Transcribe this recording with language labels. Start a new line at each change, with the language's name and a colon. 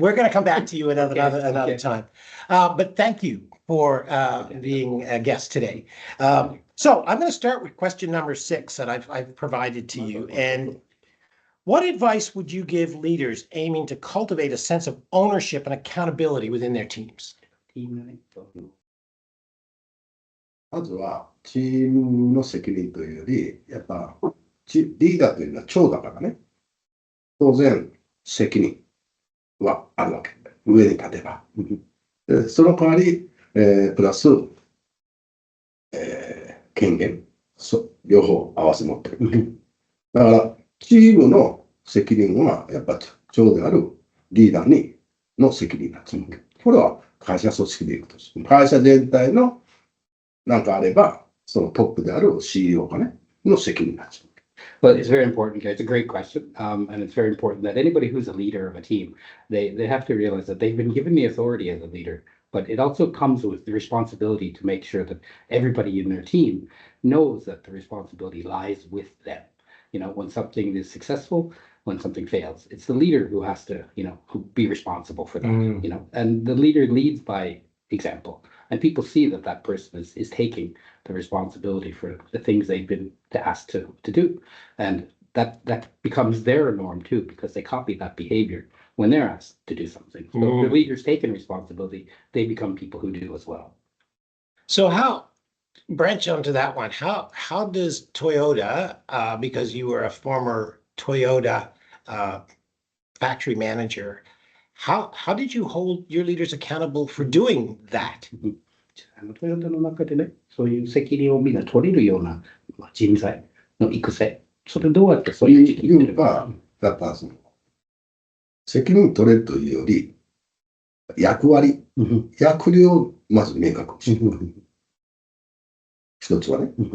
English: We're going to come back to you another time. But thank you for being a guest today. So I'm going to start with question number 6 that I've provided to you. And what advice would you give leaders aiming to cultivate a sense of ownership and accountability within their teams?
Japanese: まずはチームの責任というより、やっぱリーダーというのは長だからね、当然責任はあるわけ。上に立てば。その代わり、プラス、権限、両方合わせ持ってる。だからチームの責任はやっぱ長であるリーダーの責任なんです。これは会社組織でいくとして、会社全体のなんかあれば、そのトップである CEO がね、の責任になっちゃう。
English: Well, it's very important. It's a great question, and it's very important that anybody who's a leader of a team, they have to realize that they've been given the authority as a leader, but it also comes with the responsibility to make sure that everybody in their team knows that the responsibility lies with them. You know, when something is successful, when something fails, it's the leader who has to, who be responsible for that. And the leader leads by example. And people see that that person is taking the responsibility for the things they've been asked to do. And that becomes their norm too, because they copy that behavior when they're asked to do something. So if the leader's taking responsibility, they become people who do as well. So branch onto that one, how does Toyota, because you were a former Toyota factory manager, how did you hold your leaders accountable for doing that?
Japanese: トヨタの中でね、そういう責任をみんな取れるような人材の育成、それどうやってそういう時期にやっぱその責任取れるというより、役割、役割をまず明確にしていく。一つはね。